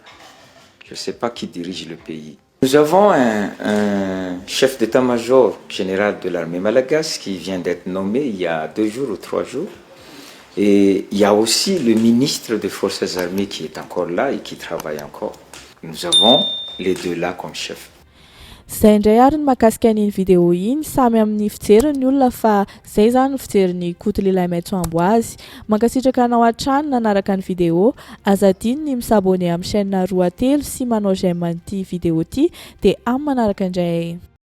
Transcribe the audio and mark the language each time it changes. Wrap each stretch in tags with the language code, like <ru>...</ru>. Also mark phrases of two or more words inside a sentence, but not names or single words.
<fr>Je ne sais pas qui dirige le pays. Nous avons un chef d'état-major général de l'armée malagasy qui vient d'être nommé il y a 2 jours ou 3 jours. Et il y a aussi le ministre des Forces armées qui est encore là et qui travaille encore. Nous avons les deux là comme chef.</fr> <mg>Zay indray ary ny mahakasika an'iny vidéo iny samy amin'ny fijeriny olona fa zay zany ny fijerin'ny Kotlila Maitsoambo azy. Mankasitraka anao hatrany nanaraka ny vidéo, azadiny ny misabone amin'ny chaîne Roa Telo sy manao j'aime an'ity vidéo ty de amin'ny manaraka indray.</mg>